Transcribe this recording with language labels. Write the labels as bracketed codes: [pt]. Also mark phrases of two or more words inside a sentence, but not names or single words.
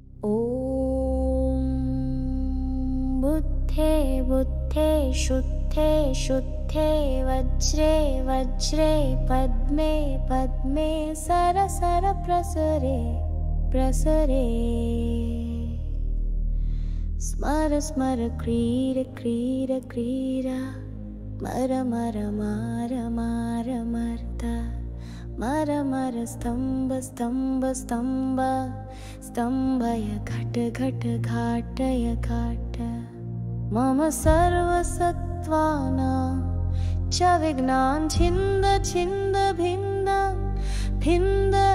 [sa] ॐ बुद्धे बुद्धे शुद्धे शुद्धे वज्रे वज्रे पद्मे पद्मे सर सर प्रसरे प्रसरे स्मर स्मर क्रीड क्रीड क्रीडा मर मर मार मार मर्ता मर मर स्तंभ स्तंभ स्तंभ स्तंभय घट घट घाटय घाट मम सर्वसत्त्वानां च विघ्नान् छिन्द छिन्द भिन्द भिन्द